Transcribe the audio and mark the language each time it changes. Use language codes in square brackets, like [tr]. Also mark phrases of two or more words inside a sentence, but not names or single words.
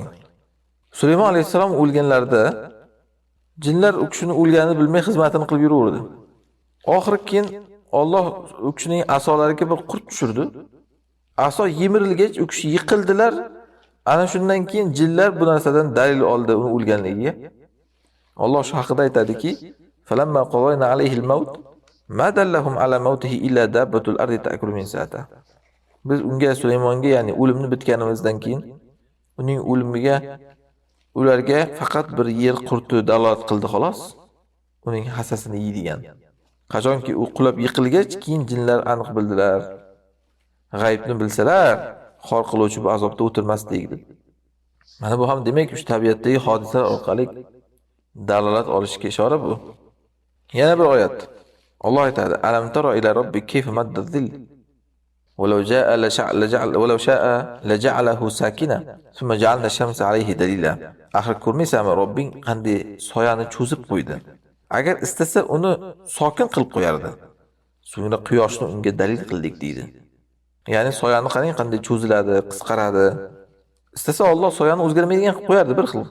[uz] Sulaymon alayhisalom o'lganlarida jinlar u kishini o'lganini bilmay xizmatini qilib yuraverdi. Oxiri keyin Alloh u kishining asolariga bir qurt tushirdi. Aso yemirilgach u kishi yiqildilar. Ana shundan keyin jinlar bu narsadan dalil oldi uni o'lganligiga. Alloh shu haqida aytadiki: [ar] "فلما قضينا عليه الموت ما دلهم على موته إلا دابة الأرض تأكل منسأته." [uz] Biz unga Sulaymonga, ya'ni o'limni bitganimizdan keyin uning o'limiga ularga faqat bir yer qurti dalolat qildi xolos. Uning hassasini yeydigan. Qachonki u qulab yiqilgach, keyin jinlar aniq bildilar. G'aybni bilsalar, xor qiluvchi bu azobda o'tirmasdik deb. Mana bu ham demak, shu tabiatdagi hodisalar orqali dalolat olishga ishora bu. Yana bir oyat. Alloh aytadi: [ar] "ألم تر إلى ربك كيف مد الظل ولو شاء لجعله ساكنا ثم جعلنا الشمس عليه دليلا." [uz] Axir ko'rmaysizmi, Robbing qanday soyani cho'zib qo'ydi. Agar istasa uni sokin qilib qo'yardi. So'ngra quyoshni unga dalil qildik deydi. Ya'ni soyani qarang qanday cho'ziladi, qisqaradi. Istasa Alloh soyani o'zgarmaydigan qilib qo'yardi bir xil.